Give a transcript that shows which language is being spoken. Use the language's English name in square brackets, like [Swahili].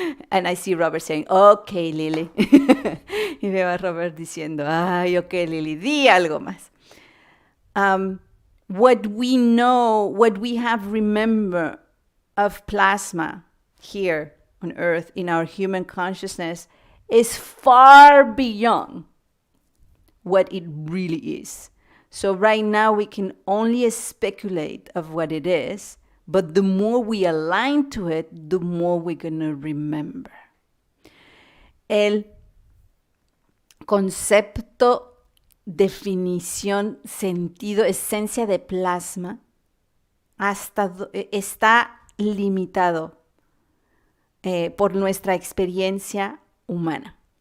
[English] And I see Robert saying, okay, Lily. [Spanish] Y veo a Robert diciendo, ay, okay, Lily, di algo más. [English] What we know, what we have remembered of plasma here on Earth in our human consciousness is far beyond what it really is. So right now we can only speculate of what it is, but the more we align to it, the more we're going to remember. [Spanish] El concepto, definición, sentido, esencia de plasma está limitado por nuestra experiencia humana.